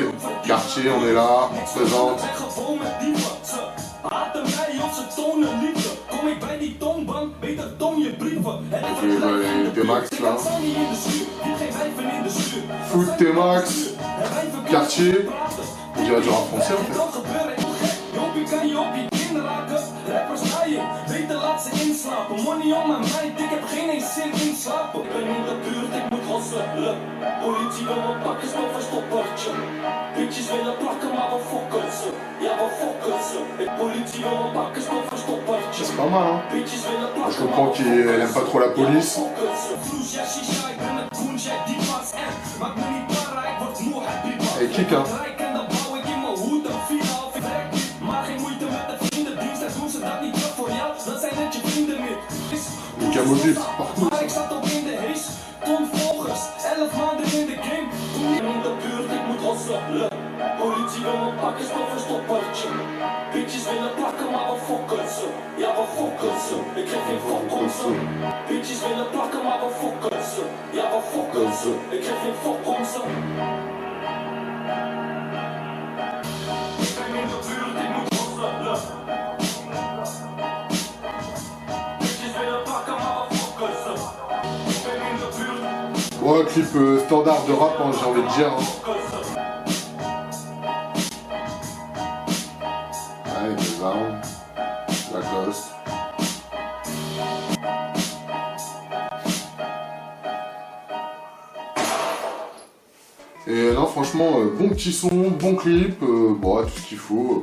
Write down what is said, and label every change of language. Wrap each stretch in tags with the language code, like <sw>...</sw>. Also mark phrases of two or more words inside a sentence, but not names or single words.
<fr>Quartier, on est là, on se présente. Et T-Max là. Foot T-Max. Quartier. On dirait du rap français en fait.</fr> <nl>Politie wil me pakken, snel verstoppertje. Bitches willen plakken, maar we fokken ze. Ja, we fokken ze. Politie wil me pakken, snel verstoppertje.</nl> <fr>C'est pas mal, hein. Je comprends qu'il aime pas trop la police. Et kick, hein. Les camobus partout.</fr> <nl>Politie willen pakken, snel verstoppertje. Bitches willen plakken, maar we fokken ze. Ja, we fokken ze. Ik geef geen fok om ze. Bitches willen plakken, maar we fokken ze. Ja, we fokken ze. Ik geef geen fok om ze. Ik ben in de buurt, ik moet hosselen. Bitches willen plakken, maar we fokken ze. Ik ben in de buurt.</nl> <fr>Ouais, clip standard de rap, hein, j'ai envie de dire. Hein. Allez, les armes, Lacoste. Et non, franchement, bon petit son, bon clip, bon, tout ce qu'il faut.</fr>